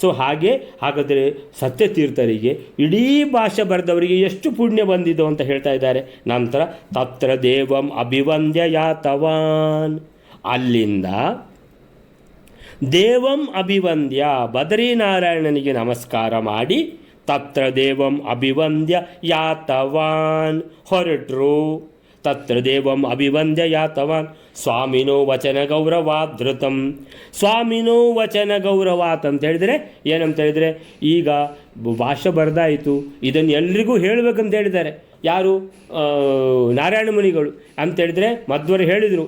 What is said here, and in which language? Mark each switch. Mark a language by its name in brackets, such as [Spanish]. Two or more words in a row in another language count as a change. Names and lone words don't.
[Kannada] ಸೊ ಹಾಗಾದರೆ ಸತ್ಯತೀರ್ಥರಿಗೆ ಇಡೀ ಭಾಷೆ ಬರೆದವರಿಗೆ ಎಷ್ಟು ಪುಣ್ಯ ಬಂದಿದ್ದು ಅಂತ ಹೇಳ್ತಾ ಇದ್ದಾರೆ. [Sanskrit] ನಂತರ ತತ್ರ ದೇವಂ ಅಭಿವಂದ್ಯ ಯಾತವಾನ್, ಅಲ್ಲಿಂದ ದೇವಂ ಅಭಿವಂದ್ಯ [Kannada] ಬದರಿನಾರಾಯಣನಿಗೆ ನಮಸ್ಕಾರ ಮಾಡಿ [Sanskrit] ತತ್ರ ದೇವಂ ಅಭಿವಂದ್ಯ ಯಾತವಾನ್ ಹೊರಟರು. ತತ್ರ ದೇವಂ ಅಭಿವಂದ್ಯ ಯಾತವಾನ್ ಸ್ವಾಮಿನೋ ವಚನ ಗೌರವಾಧೃತಂ. ಸ್ವಾಮಿನೋ ವಚನ ಗೌರವಾತ್ [Kannada] ಅಂತ ಹೇಳಿದರೆ ಏನಂತ ಹೇಳಿದರೆ, ಈಗ ಭಾಷೆ ಬರೆದಾಯಿತು, ಇದನ್ನು ಎಲ್ರಿಗೂ ಹೇಳಬೇಕಂತ ಹೇಳಿದ್ದಾರೆ. ಯಾರು? ನಾರಾಯಣ ಮುನಿಗಳು ಅಂತೇಳಿದರೆ ಮಧ್ವರು ಹೇಳಿದರು.